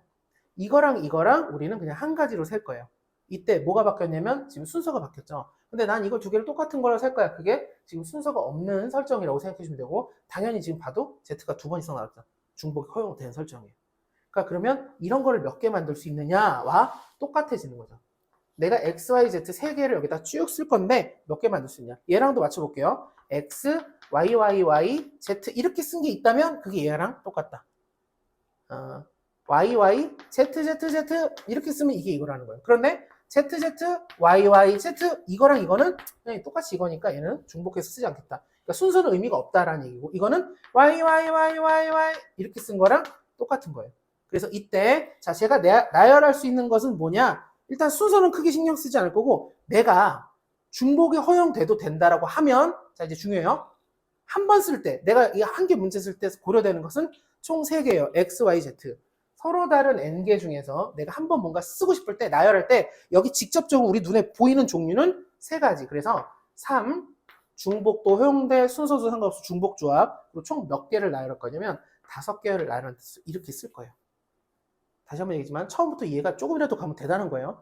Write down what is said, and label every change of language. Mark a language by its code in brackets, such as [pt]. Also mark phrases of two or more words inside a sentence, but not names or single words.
[ko] 이거랑 이거랑 우리는 그냥 한 가지로 셀 거예요. 이때 뭐가 바뀌었냐면 지금 순서가 바뀌었죠. 근데 난 이거 두 개를 똑같은 거로 셀 거야. 그게 지금 순서가 없는 설정이라고 생각해 주시면 되고, 당연히 지금 봐도 z가 두 번 이상 나왔죠. 중복이 허용된 설정이에요. 그러니까 그러면 이런 거를 몇 개 만들 수 있느냐와 똑같아지는 거죠. 내가 x, y, z 세 개를 여기다 쭉 쓸 건데 몇 개 만들 수 있냐? 얘랑도 맞춰볼게요. x, y, y, y, z 이렇게 쓴 게 있다면 그게 얘랑 똑같다. y, y, z, z, z 이렇게 쓰면 이게 이거라는 거예요. 그런데 z, z, y, y, z 이거랑 이거는 그냥 똑같이 이거니까 얘는 중복해서 쓰지 않겠다. 그러니까 순서는 의미가 없다라는 얘기고, 이거는 y, y, y, y, y 이렇게 쓴 거랑 똑같은 거예요. 그래서 이때 자 제가 나열할 수 있는 것은 뭐냐? 일단 순서는 크게 신경 쓰지 않을 거고, 내가 중복이 허용돼도 된다라고 하면, 자 이제 중요해요. 한 번 쓸 때, 내가 이 한 개 문제 쓸 때 고려되는 것은 총 3개예요. x, y, z. 서로 다른 n개 중에서 내가 한 번 뭔가 쓰고 싶을 때, 나열할 때 여기 직접적으로 우리 눈에 보이는 종류는 3가지. 그래서 3, 중복도 허용돼, 순서도 상관없이 중복조합. 그리고 총 몇 개를 나열할 거냐면 5개를 나열할 때 이렇게 쓸 거예요. 다시 한번 얘기지만 처음부터 이해가 조금이라도 가면 대단한 거예요.